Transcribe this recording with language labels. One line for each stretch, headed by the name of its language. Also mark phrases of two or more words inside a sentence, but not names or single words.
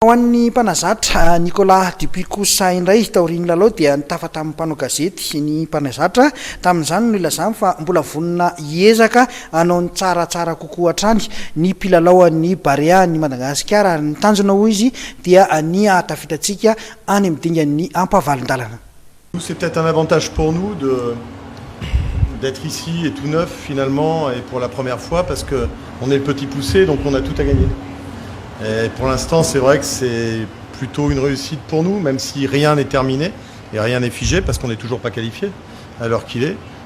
Malagasy: Ho an'ny mpanazatra Nicolas Dupuis kosa indray taoriany lalao dia nitafatra amin'ny mpanao gazety ny mpanazatra tamin'izany no ilazany fa mbola vonona hiezaka hanao ny tsaratsara kokoa hatrany ny mpilalao-an'ny Barea ny Madagasikara ny tanjona hoy izy dia ny ahatafitatsika any amin'ny dingan'ny ampavalon-dalana.
French: C'est peut-être un avantage pour nous d'être ici et tout neuf finalement et pour la première fois parce que on est le petit poussé donc on a tout à gagner. Et pour l'instant, c'est vrai que c'est plutôt une réussite pour nous, même si rien n'est terminé et rien n'est figé, parce qu'on n'est toujours pas qualifié à l'heure qu'il est.